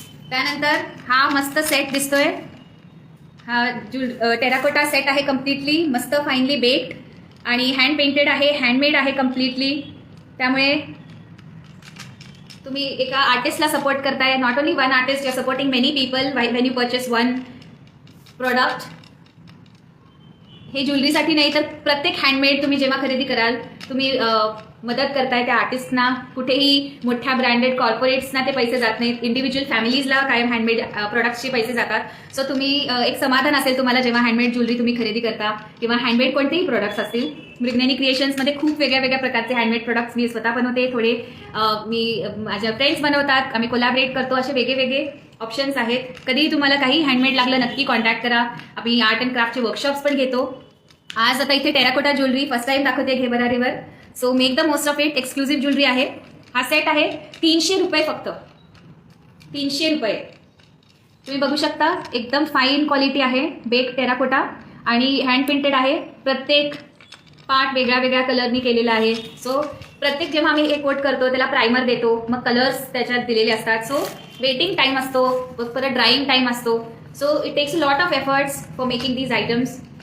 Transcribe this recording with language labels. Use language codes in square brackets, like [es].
[mr] त्यानंतर हा मस्त सेट दिसतोय. हा टेराकोटा सेट आहे. कम्प्लिटली मस्त फाईनली बेक्ड आणि हँड पेंटेड आहे. हँडमेड आहे कम्प्लिटली. त्यामुळे तुम्ही एका आर्टिस्टला सपोर्ट करताय. [en] Not only one artist, you are supporting many people when you purchase one product. [mr] हे ज्वेलरीसाठी नाही तर प्रत्येक हँडमेड तुम्ही जेव्हा खरेदी कराल तुम्ही मदत करताय त्या आर्टिस्टना. कुठेही मोठ्या ब्रँडेड कॉर्पोरेट्सना ते पैसे जात नाहीत. इंडिव्हिज्युअल फॅमिलीजला कायम हँडमेड प्रोडक्ट्सचे पैसे जातात. सो तुम्ही एक समाधान असेल तुम्हाला जेव्हा हँडमेड ज्वेलरी तुम्ही खरेदी करता किंवा हँडमेड कोणतेही प्रोडक्ट्स असतील. मृगनयनी क्रिएशन्समध्ये खूप वेगळ्या प्रकारचे हँडमेड प्रोडक्ट्स मी स्वतः बनवते. थोडे मी माझ्या फ्रेंड्स बनवतात. आम्ही कोलॅबरेट करतो. असे वेगळे ऑप्शन्स आहेत. कधीही तुम्हाला काही हँडमेड लागलं नक्की कॉन्टॅक्ट करा. आम्ही आर्ट अँड क्राफ्टचे वर्कशॉप्स पण घेतो. आज आता इथे टेराकोटा ज्वेलरी फर्स्ट टाइम दाखवते घेबरारीवर. [en] So make the most of it. [mr] Exclusive jewellery आहे. हा सेट आहे 300 रुपये फक्त, 300 रुपये. तुम्ही बघू शकता एकदम फाईन क्वालिटी आहे, बेक टेराकोटा आणि हँड पेंटेड आहे. प्रत्येक पार्ट वेगळ्या वेगळ्या कलरनी केलेला आहे. सो प्रत्येक जेव्हा आम्ही हे कोट करतो त्याला प्रायमर देतो, मग कलर्स त्याच्यात दिलेले असतात. सो वेटिंग टाईम असतो, परत ड्राईंग टाईम असतो. [en] So it takes a lot of efforts for making these items.